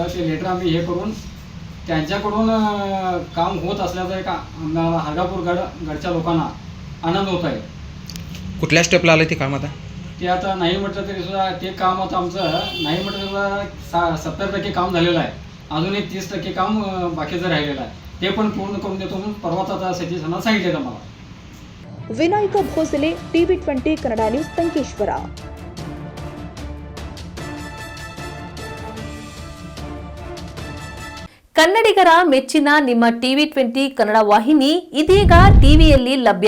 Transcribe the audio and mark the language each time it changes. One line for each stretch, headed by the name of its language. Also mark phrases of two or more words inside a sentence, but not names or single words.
Marathi: ते लेटर आम्ही हे करून त्यांच्याकडून काम होत असल्याचा एक आम्हाला हरगापूर गडच्या लोकांना आनंद होत आहे. कुठल्या स्टेपला आलं ते काम आता? ते आता नाही म्हटलं तरी सुद्धा ते काम आता आमचं नाही म्हटलं सुद्धा 70% काम झालेलं आहे. अजून एक 30% काम बाकीचं राहिलेलं आहे. ते पण पूर्ण करून देतो म्हणून परवाच आता सतीश अण्णा सांगितलं आम्हाला.
Kannada: ವಿನಾಯಕ ಭೋಸಲೆ, ಟಿವಿ 20 ಕನ್ನಡ ನ್ಯೂಸ್, ಸಂಕೇಶ್ವರ. ಕನ್ನಡಿಗರ ಮೆಚ್ಚಿನ ನಿಮ್ಮ ಟಿವಿ 20 ಕನ್ನಡ ವಾಹಿನಿ ಇದೀಗ ಟಿವಿಯಲ್ಲಿ ಲಭ್ಯ.